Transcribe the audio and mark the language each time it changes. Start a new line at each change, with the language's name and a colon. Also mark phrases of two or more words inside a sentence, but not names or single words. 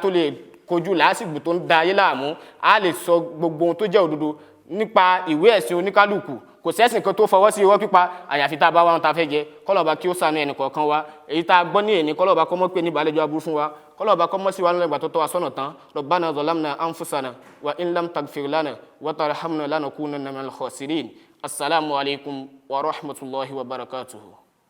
Yoruba: tó lè kojú làásìgbò tó ń da ayé láàmú a lè sọ gbogbo ohun tó jẹ́ òdodo nípa ìwé ẹ̀sìn oníkálùkù kò sẹ́sìn kan tó fọwọ́ sí irọ́ pípa àyàfi tá a bá wá wọn ta fẹ́ jẹ kọ́lọ́ba kí ó ṣàánú ẹnì kọ̀ọ̀kan wa èyí tá a gbọ́ ní èní kọ́lọ́ba kọ́ mọ́ pé ní ìbàlẹ́jọ́ aburú fún wa kọ́lọ́ba kọ́ mọ́ sí wa nígbà tó tọ́ wa sọ́nà tán
Arabic: ربنا ظلمنا أنفسنا وإن لم تغفر لنا وترحمنا لنكونن من الخاسرين السلام عليكم ورحمة الله وبركاته.